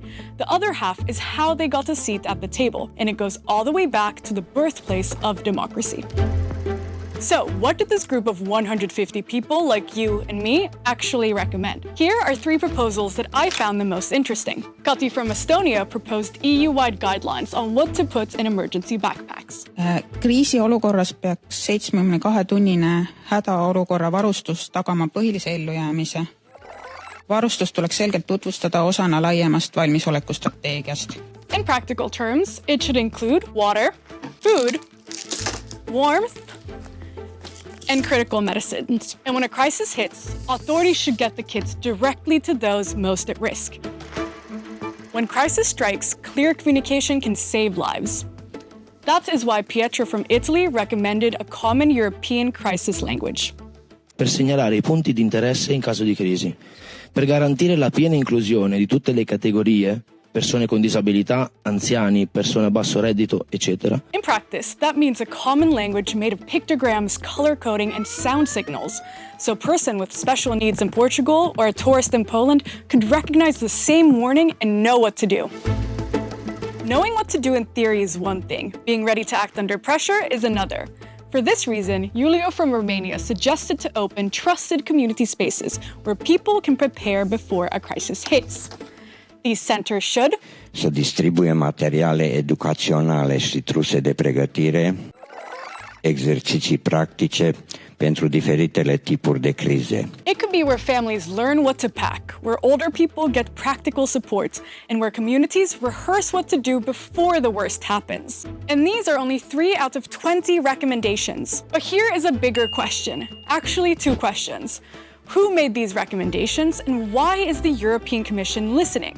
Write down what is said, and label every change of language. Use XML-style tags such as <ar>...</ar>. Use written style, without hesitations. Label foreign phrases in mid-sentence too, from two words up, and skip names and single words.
<en>The other half is how they got a seat at the table, and it goes all the way back to the birthplace of democracy. So, what did this group of 150 people like you and me actually recommend? Here are 3 proposals that I found the most interesting. Kati from Estonia proposed EU-wide guidelines on what to put in emergency backpacks.</en> <et>Kriisiolukorras peaks 72-tunnine hädaolukorra varustus tagama põhilise ellujäämise. Varustus tuleks selgelt tutvustada osana laiemast valmisolekustrateegiast.</et> <en>In practical terms, it should include water, food, warmth, and critical medicines. And when a crisis hits, authorities should get the kits directly to those most at risk. When crisis strikes, clear communication can save lives. That is why Pietro from Italy recommended a common European crisis language.</en> <it>Per segnalare I punti di interesse in caso di crisi, per garantire la piena inclusione di tutte le categorie, persone con disabilità, anziani, persone a basso reddito, eccetera.</it> <en>In practice, that means a common language made of pictograms, color coding, and sound signals. So a person with special needs in Portugal or a tourist in Poland could recognize the same warning and know what to do. Knowing what to do in theory is one thing. Being ready to act under pressure is another. For this reason, Julio from Romania suggested to open trusted community spaces where people can prepare before a crisis hits. These centers should</en> <ro>să distribuie materiale educaționale și truse de pregătire, exerciții practice pentru diferitele tipuri de crize.</ro> <en>It could be where families learn what to pack, where older people get practical support, and where communities rehearse what to do before the worst happens. And these are only 3 out of 20 recommendations. But here is a bigger question, actually 2 questions. Who made these recommendations, and why is the European Commission listening?</en>